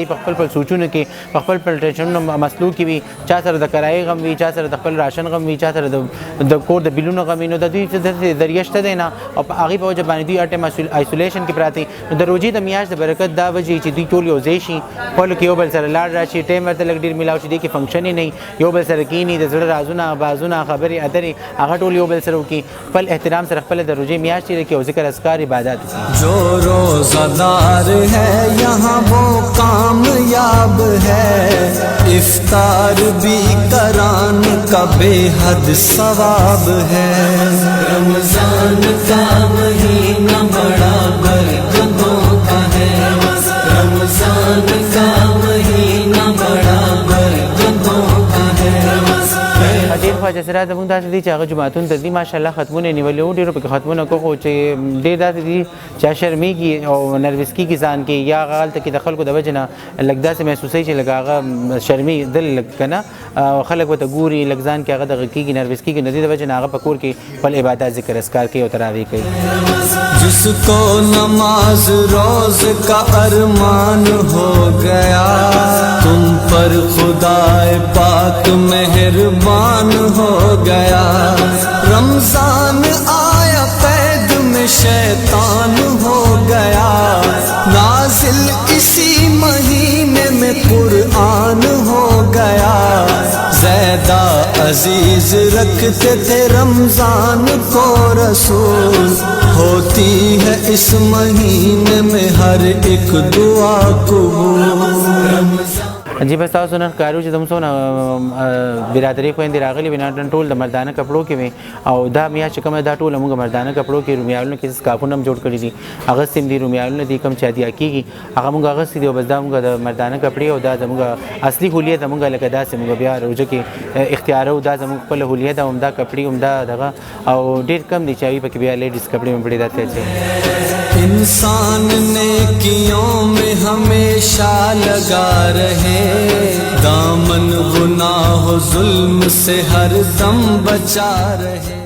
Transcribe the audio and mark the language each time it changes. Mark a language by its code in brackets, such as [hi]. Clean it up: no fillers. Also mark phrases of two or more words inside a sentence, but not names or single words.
[ps] په خپل خپل سوچونو کې په خپل خپل ټینشنونو مسلو کې وي چا سره د کرایې غم وي چا سره د خپل راشن غم وي چا سره د کور د بلونو غم وي نو د دوی ذریعه شته دی نه او په هغې په وجه باندې دوی هر ټایم آیسولیشن کې پراته نو د روژې د میاشت د برکت دا وجې چې دوی ټول یو ځای شي خپلو کې یو بل سره لاړ راشي ټایم ورته لږ ډېر میلاو شي دې کې فنکشن یې نه یو بل سره کښېني د زړه رازونه بازونه خبرې اترې هغه ټول یو بل سره وکړي خپل احترام سره خپله د روژې میاشت تېره کړي او ذکر اذکار عبادت [ur] جو روزہ دار ہے یہاں وہ کامیاب ہے افطار بھی کرانے کا بے حد ثواب ہے رمضان کا مہینہ بڑا برکتوں کا ہے رمضان کا مہینہ بڑا برکتوں کا ہے [ps] ډېر خواجه سره زمونږ داسې دي چې هغه جماعتونو ته ځي ماشاءالله ختمونه یې نیولي وو ډېرو پکې ختمونه کو خو چې ډېر داسې دي چې شرمېږي او نروس کېږي ځان کې یا هغه هلته کې د خلکو د وجې نه لږ داسې محسوسوي چې لږ هغه شرمېدل لږ که نه خلک ورته ګوري لږ ځان کې هغه دغه کېږي نروس کېږي نو دې د وجې نه هغه په کور کې خپل عبادت ذکر اذکار کوي او تراویح کوي [ur] جس کو نماز روز کا ارمان ہو گیا تم پر خدائے پاک مہربان ہو گیا رمضان آیا قید میں شیطان ہو گیا نازل اسی مہینے میں قرآن ہو گیا زیادہ عزیز رکھتے تھے رمضان کو رسول ہوتی ہے اس مہینے میں ہر ایک دعا قبول [ps] جی بس تاسو نن ښکارو چې زموږ څونه برادري خویندې راغلي وي نن ټول د مردانه کپړو کې وي او دا میاشت چې کومه دا ټوله موږ مردانه کپړو کې رومیالونو کې سکافونه هم جوړ کړي دي اغوستي هم دي رومیالونه دي کوم چې هدیه کېږي هغه موږ اغوستي دي او بس دا موږ د مردانه کپړې او دا زموږ اصلي هولیه زموږ لکه داسې موږ بیا روژه کې اختیارو دا زموږ خپله هولیه ده همدا کپړې همدا دغه او ډېر کم دي چې هغوی پکې بیا لیډیز کپړې هم پړې داسې اچوي [ur] انسان نیکیوں میں ہمیشہ لگا رہے دامن گناہ و ظلم سے ہر دم بچا رہے